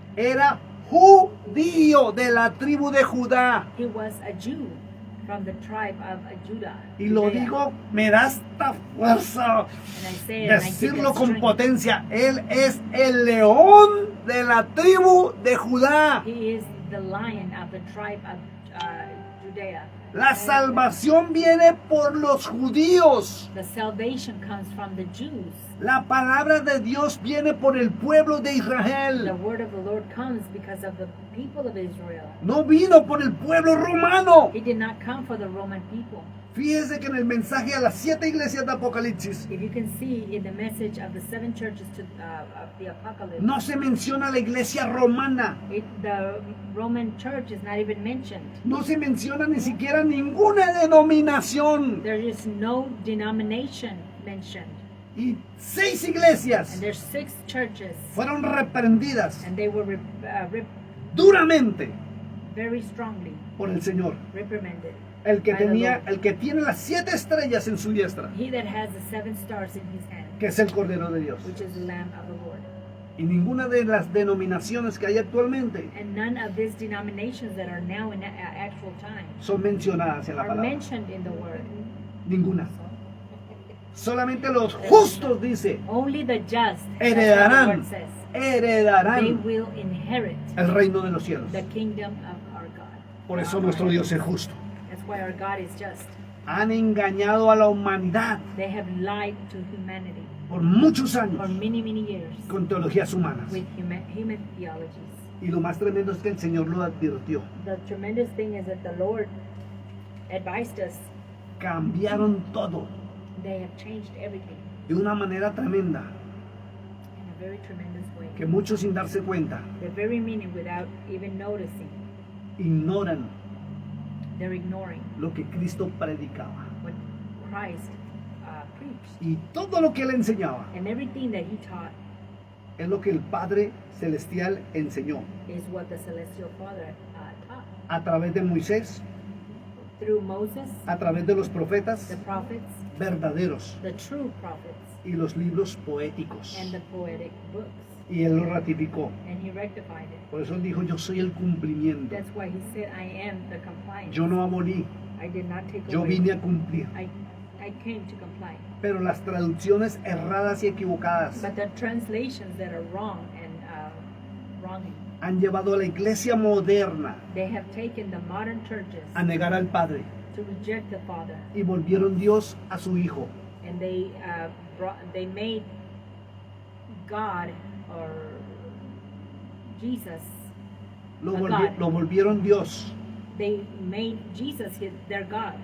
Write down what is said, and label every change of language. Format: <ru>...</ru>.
<es>era judío de la tribu de Judá.</es> <en>he was a Jew from the tribe of Judah.</en> <es>Y lo</es> <en>Judea.</en> <es>digo, me da esta fuerza</es> <en>And I say it, and I give</en> <es>decirlo</es> <en>that</en> <es>con</es> <en>strength.</en> <es>potencia. Él es el león de la tribu de Judá.</es> <en>He is the lion of the tribe of Judea.</en> <es>La salvación viene por los judíos.</es> <en>The salvation comes from the Jews.</en> <es>La palabra de Dios viene por el pueblo de</es> <en>The Israel. word of the Lord comes because of the people of Israel.</en> <es>No vino por el pueblo romano.</es> <en>It did not come for the Roman people.</en> <es>Fíjese que en el mensaje a las 7 iglesias de Apocalipsis</es> <en>If you can see in the message of the 7 churches of the Apocalypse,</en> <es>no se menciona la iglesia romana.</es> <en>the Roman church is not even mentioned.</en> <es>No se menciona ni siquiera ninguna denominación.</es> <en>There is no denomination mentioned.</en> <es>Y 6 iglesias</es> <en>And there's 6 churches,</en> <es>fueron reprendidas</es> <en>and they were</en> <es>duramente</es> <en>very strongly</en> <es>por el Señor.</es> <en>reprimanded.</en> <es>El que</es> <en>by the</en> <es>tenía,</es> <en>Lord.</en> <es>el que tiene las 7 estrellas en su diestra,</es> <en>He that has the 7 stars in his hand,</en> <es>que es el Cordero de Dios.</es> <en>which is the Lamb of the Lord.</en> <es>Y ninguna de las denominaciones que hay actualmente</es> <en>And none of these denominations that are now in actual time</en> <es>son mencionadas en la</es> <en>are</en> <es>palabra.</es> <en>mentioned in the word.</en> <es>Ninguna. Solamente los justos, dice,</es> <en>Only the just, that's what the</en> <es>heredarán,</es> <en>word says, they</en> <es>heredarán</es> <en>will inherit</en> <es>el reino de los cielos.</es> <en>the kingdom of our God.</en> <es>Por eso nuestro Dios es justo.</es> <en>That's why our God is just.</en> <es>Han engañado a la humanidad</es> <en>They have lied to humanity</en> <es>por muchos</es> <en>for</en> <es>años</es> <en>many, many years</en> <es>con teologías humanas.</es> <en>with human theologies.</en> <es>Y lo más tremendo es que el Señor lo advirtió.</es> <en>The tremendous thing is that the Lord advised us.</en> <es>Cambiaron todo</es> <en>They have changed everything</en> <es>de una manera tremenda</es> <en>in a very tremendous way.</en> <es>que muchos sin darse cuenta</es> <en>The very meaning without even noticing.</en> <es>ignoran</es> <en>They're ignoring</en> <es>lo que Cristo predicaba.</es> <en>what Christ preached.</en> <es>Y todo lo que él enseñaba</es> <en>And everything that he taught</en> <es>es lo que el Padre Celestial enseñó</es> <en>is what the Celestial Father taught.</en> <es>a través de Moisés,</es> <en>Through Moses,</en> <es>a través de los profetas</es> <en>the prophets,</en> <es>verdaderos.</es> <en>the true prophets.</en> <es>y los libros poéticos.</es> <en>and the poetic books.</en> <es>Y él lo ratificó.</es> <en>And he rectified it.</en> <es>Por eso él dijo, yo soy el cumplimiento.</es> <en>That's why he said, I am the compliance.</en> <es>Yo no abolí,</es> <en>I did not take</en> <es>yo</es> <en>away.</en> <es>vine a cumplir.</es> <en>I came to comply.</en> <es>Pero las traducciones erradas y equivocadas</es> <en>But the translations that are wrong and wrong,</en> <es>han llevado a la iglesia moderna</es> <en>they have taken the modern churches</en> <es>a negar al Padre</es> <en>to reject the Father,</en> <es>y volvieron Dios a su Hijo.</es> <en>and they made God or Jesus.</en> <es>Lo volvieron Dios,</es> <en>They made Jesus their God,</en>